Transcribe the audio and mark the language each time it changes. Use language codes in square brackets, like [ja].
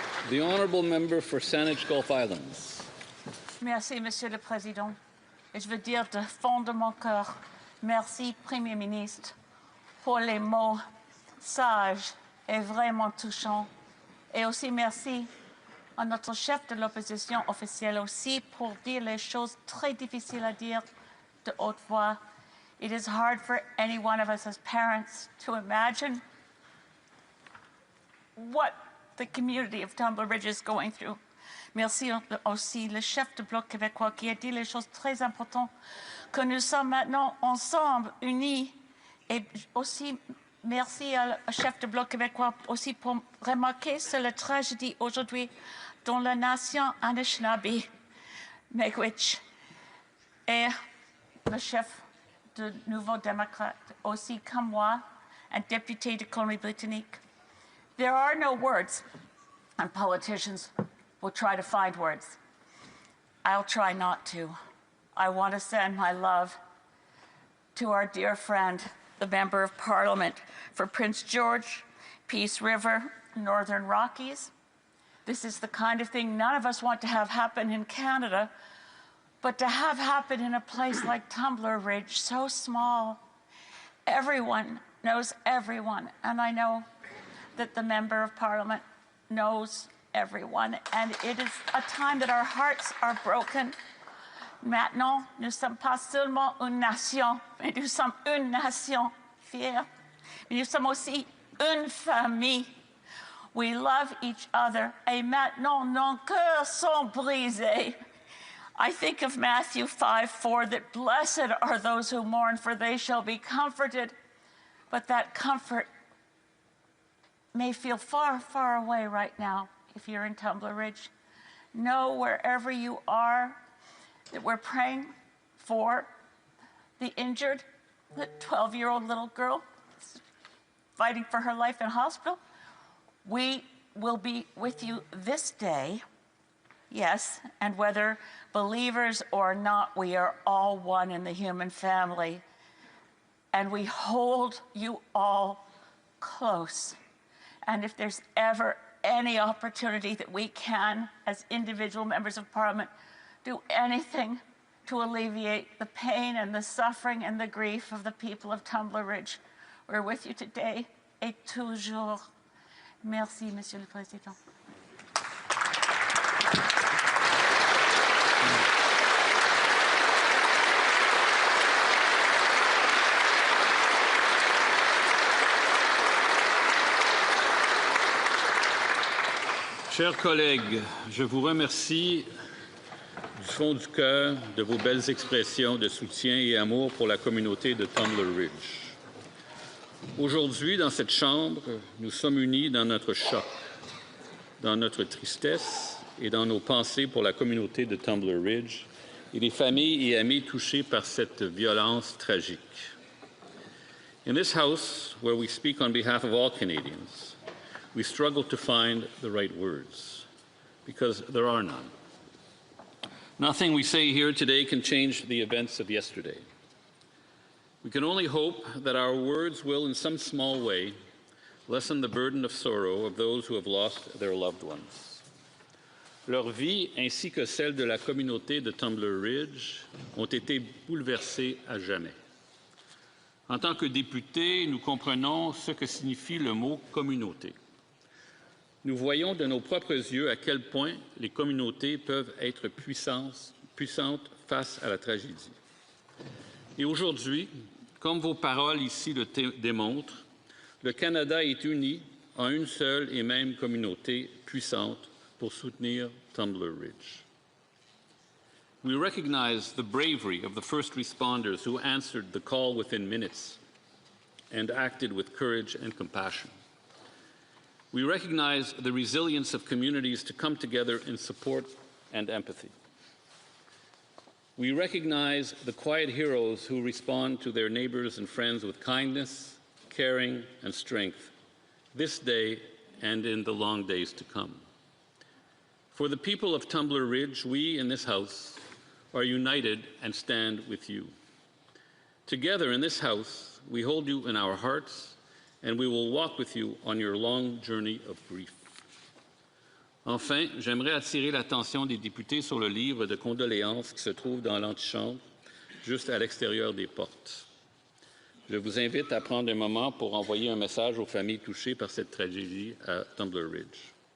[en] The honourable member for Saanich Gulf Islands. [fr] Merci, Monsieur le Président. Et je veux dire de fond de mon cœur, merci, Premier ministre, pour les mots sages et vraiment touchants. Et aussi merci à notre chef de l'opposition officielle aussi pour dire les choses très difficiles à dire de haute voix. [en] It is hard for any one of us as parents to imagine what the community of Tumbler Ridge is going through. [fr] Merci aussi le chef du Bloc québécois qui a dit les choses très importantes, que nous sommes maintenant ensemble, unis. Et aussi, merci au chef du Bloc québécois aussi pour remarquer sur la tragédie aujourd'hui dans la nation Anishinaabe, Miigwech. Et le chef du Nouveau Démocrate aussi, comme moi, un député de Colombie-Britannique. [en] There are no words, and politicians will try to find words. I'll try not to. I want to send my love to our dear friend, the Member of Parliament for Prince George, Peace River, Northern Rockies. This is the kind of thing none of us want to have happen in Canada, but to have happen in a place like Tumbler Ridge, so small. Everyone knows everyone, and I know that the Member of Parliament knows everyone, and it is a time that our hearts are broken. [fr] Maintenant, nous ne sommes pas seulement une nation, mais nous sommes une nation fière. Mais nous sommes aussi une famille. [en] We love each other, [fr] et maintenant nos cœurs sont brisés. [en] I think of Matthew 5:4, that blessed are those who mourn, for they shall be comforted. But that comfort may feel far, far away right now if you're in Tumbler Ridge. Know wherever you are that we're praying for the injured, the 12-year-old little girl fighting for her life in hospital. We will be with you this day, yes, and whether believers or not, we are all one in the human family, and we hold you all close. And if there's ever any opportunity that we can, as individual members of Parliament, do anything to alleviate the pain and the suffering and the grief of the people of Tumbler Ridge, we're with you today [fr] et toujours. Merci, Monsieur le Président. Chers collègues, je vous remercie du fond du cœur de vos belles expressions de soutien et amour pour la communauté de Tumbler Ridge. Aujourd'hui, dans cette Chambre, nous sommes unis dans notre choc, dans notre tristesse et dans nos pensées pour la communauté de Tumbler Ridge et les familles et amis touchés par cette violence tragique. [en] In this House, where we speak on behalf of all Canadians, we struggle to find the right words, because there are none. Nothing we say here today can change the events of yesterday. We can only hope that our words will, in some small way, lessen the burden of sorrow of those who have lost their loved ones. [fr] Leur vie, ainsi que celle de la communauté de Tumbler Ridge, ont été bouleversées à jamais. En tant que députés, nous comprenons ce que signifie le mot « communauté ». Nous voyons de nos propres yeux à quel point les communautés peuvent être puissantes face à la tragédie. Et aujourd'hui, comme vos paroles ici le démontrent, le Canada est uni en une seule et même communauté puissante pour soutenir Tumbler Ridge. [en] We recognize the bravery of the first responders who answered the call within minutes and acted with courage and compassion. We recognize the resilience of communities to come together in support and empathy. We recognize the quiet heroes who respond to their neighbors and friends with kindness, caring, and strength this day and in the long days to come. For the people of Tumbler Ridge, we in this House are united and stand with you. Together in this House, we hold you in our hearts, and we will walk with you on your long journey of grief. [fr] Enfin, j'aimerais attirer l'attention des députés sur le livre de condoléances qui se trouve dans l'antichambre, juste à l'extérieur des portes. Je vous invite à prendre un moment pour envoyer un message aux familles touchées par cette tragédie à Tumbler Ridge.